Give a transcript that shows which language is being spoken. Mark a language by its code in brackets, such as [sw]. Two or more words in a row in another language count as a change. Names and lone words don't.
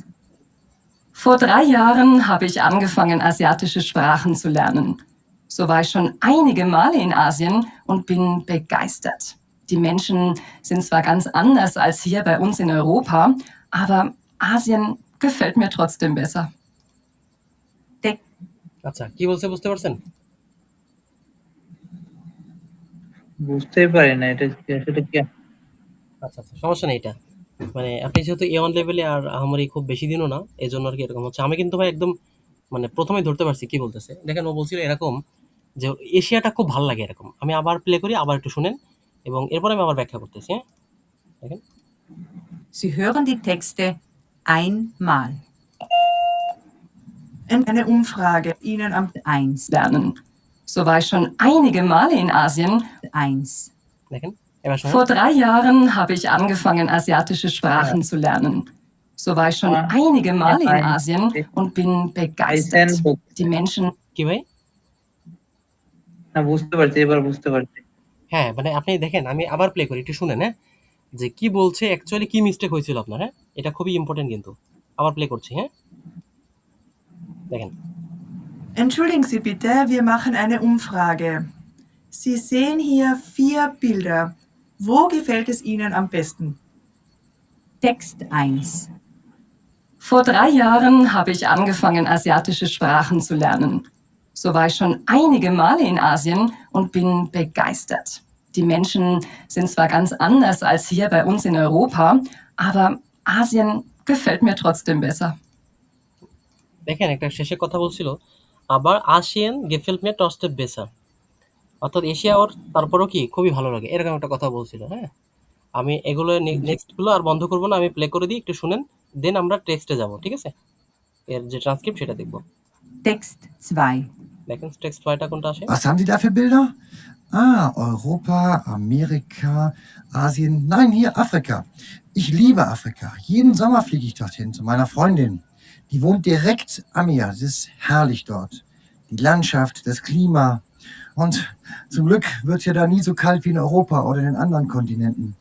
[de] Vor 3 Jahren habe ich angefangen, asiatische Sprachen zu lernen. So war ich schon einige Male in Asien und bin begeistert. Die Menschen sind zwar ganz anders als hier bei uns in Europa, aber Asien gefällt mir trotzdem besser. [bn] আচ্ছা, কি বলছে বুঝতে পারছেন? বুঝতেই পারি না এটা আসলে কি। আচ্ছা, আচ্ছা, সমস্যা নেই এটা। মানে আপনি যেহেতু A1 লেভেলে আর আহামরি খুব বেশি দিনও না, এজন্য আরকি এরকম হচ্ছে। আমি কিন্তু ভাই একদম মানে ১ম এই ধরতে পারছি কি বলতেছে। দেখেন ও বলছিল এরকম যে এশিয়াটা খুব ভাল লাগে এরকম। আমি আবার প্লে করি, আবার একটু শুনেন এবং এরপরে আমি আবার ব্যাখ্যা করতেছি, হ্যাঁ? দেখেন। [de] Sie hören die Texte einmal. Eine Umfrage Ihnen am 1. Lernen. So war ich schon einige Male in Asien. 1. [bn] দেখেন, এবার শুনুন। [de] Vor 3 Jahren habe ich angefangen, asiatische Sprachen zu lernen. So war ich schon einige Male in Asien und bin begeistert. Die Menschen. [bn] কি ভাই? না বুঝতে পারছি, এবার বুঝতে পারছি। হ্যাঁ, মানে আপনি দেখেন আমি আবার প্লে করি, একটু শুনেন, হ্যাঁ? যে কি বলছে অ্যাকচুয়ালি কি মিস্টেক হয়েছিল আপনার, হ্যাঁ? এটা খুবই ইম্পোর্টেন্ট কিন্তু। আবার প্লে করছি, হ্যাঁ? দেখেন। [de] Entschuldigen Sie bitte, wir machen eine Umfrage. Sie sehen hier 4 Bilder. Wo gefällt es Ihnen am besten? Text 1. Vor 3 Jahren habe ich angefangen, asiatische Sprachen zu lernen. So war ich schon einige Male in Asien und bin begeistert. Die Menschen sind zwar ganz anders als hier bei uns in Europa, aber Asien gefällt mir trotzdem besser. [bn] দেখেন একটা শেষে কথা বলছিল, আবার আসিয়ান [de] gefällt mir trotzdem besser। [bn] অর্থাৎ এশিয়া ওর তারপরও কি খুবই ভালো লাগে, এরকম একটা কথা বলছিল, হ্যাঁ? আমি এগুলো নেক্সট গুলো আর বন্ধ করব না, আমি প্লে করে দিই, একটু শুনেন, দেন আমরা টেক্সটে যাব, ঠিক আছে? এর যে ট্রান্সক্রিপ্ট সেটা দেখব। [de] Text 2. [bn] দেখেন টেক্সট 2টা কোনটা আসে? [de] Was haben Sie da für Bilder? Ah, Europa, Amerika, Asien. Nein, hier Afrika. Ich liebe Afrika. Jeden Sommer fliege ich dorthin zu meiner Freundin. Die wohnt direkt am Meer. Es ist herrlich dort. Die Landschaft, das Klima. Und zum Glück wird es ja da nie so kalt wie in Europa oder in den anderen Kontinenten.